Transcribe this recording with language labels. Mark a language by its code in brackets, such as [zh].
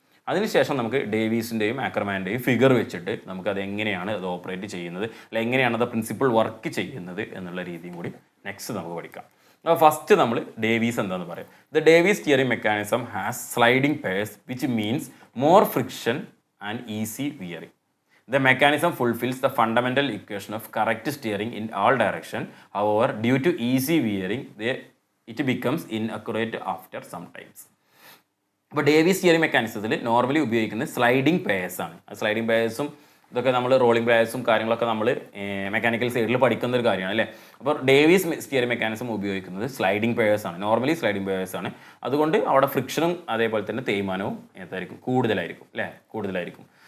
[ml] അതിനുശേഷം നമുക്ക് ഡേവീസിൻ്റെയും ആക്കർമാൻ്റെയും ഫിഗർ വെച്ചിട്ട് നമുക്കത് എങ്ങനെയാണ് അത് ഓപ്പറേറ്റ് ചെയ്യുന്നത്, അല്ലെങ്കിൽ എങ്ങനെയാണ് അത് പ്രിൻസിപ്പിൾ വർക്ക് ചെയ്യുന്നത് എന്നുള്ള രീതിയും കൂടി നെക്സ്റ്റ് നമുക്ക് പഠിക്കാം. അപ്പോൾ ഫസ്റ്റ് നമ്മൾ ഡേവീസ് എന്താണെന്ന് പറയാം. [en] The Davis steering mechanism has sliding pairs which means more friction and easy wearing. The mechanism fulfills the fundamental equation of correct steering in all directions. However, due to easy veering, it becomes inaccurate after some times. [ml] അപ്പോൾ Davies steering മെക്കാനിസത്തിൽ normally ഉപയോഗിക്കുന്നത് sliding pairs ആണ്. Sliding പെയർസും ഇതൊക്കെ നമ്മൾ rolling പെയർസും കാര്യങ്ങളൊക്കെ നമ്മൾ mechanical സൈഡിൽ പഠിക്കുന്ന ഒരു കാര്യമാണ് അല്ലേ. അപ്പോൾ ഡേവീസ് സ്റ്റിയറിംഗ് മെക്കാനിസം ഉപയോഗിക്കുന്നത് സ്ലൈഡിംഗ് പെയർസ് ആണ്, നോർമലി സ്ലൈഡിംഗ് പെയർസ് ആണ്. അതുകൊണ്ട് അവിടെ ഫ്രിക്ഷനും അതേപോലെ തന്നെ തേയ്മാനവും എന്തായിരിക്കും, കൂടുതലായിരിക്കും.